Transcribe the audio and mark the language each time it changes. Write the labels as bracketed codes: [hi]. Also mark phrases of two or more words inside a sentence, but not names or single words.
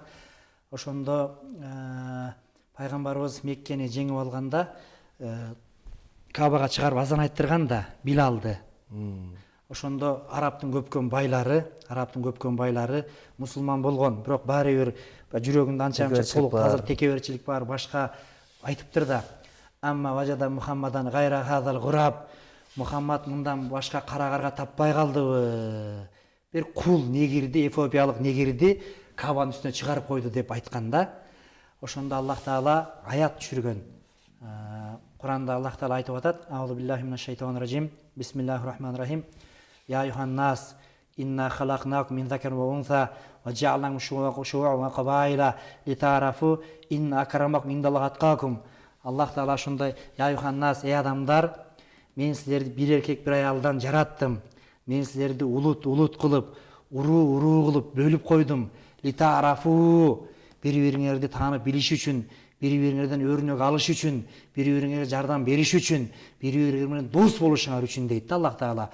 [ky] Ошондо пайгамбарыбыз Меккени жеңип алганда Кабага чыгарып азан айттырган да Билалды. Ошондо араптын көпкөн байлары мусулман болгон, бирок баары бир жүрөгүндө анча толук азыр текеберчилик бар, башка айтыптыр да. [ar] أما وجد محمد غير هذا الغراب. [ky] Мухаммад мындан башка кара карга таппай калдыбы? Бир кул негирди, эфиопиялык негирди Кабанын үстүнө чыгарып койду деп айткан да. Ошондо Аллах Таала аят түшүргөн. Куранда Аллах Таала айтып атат: [ar] أعوذ بالله من الشيطان الرجيم. بسم الله الرحمن الرحيم. يا أيها الناس، إنا خلقناكم من ذكر وأنثى وجعلناكم شعوبا وقبائل لتعارفوا إن أكرمكم عند الله أتقاكم. [ky] Аллах Таала ошондой: [ar] يا أيها الناس, [ky] эй адамдар, мен силерди бир эркек бир аялдан жараттым. Мен силерди улут кылып, уруу кылып бөлүп койдум. Литарафу, бири-бириңерди таанып билиш үчүн, бири-бириңерден өрнөк алыш үчүн, бири-бириңерге жардам бериш үчүн, бири-бириңер менен дос болушуңар үчүн дейт да Аллах Таала.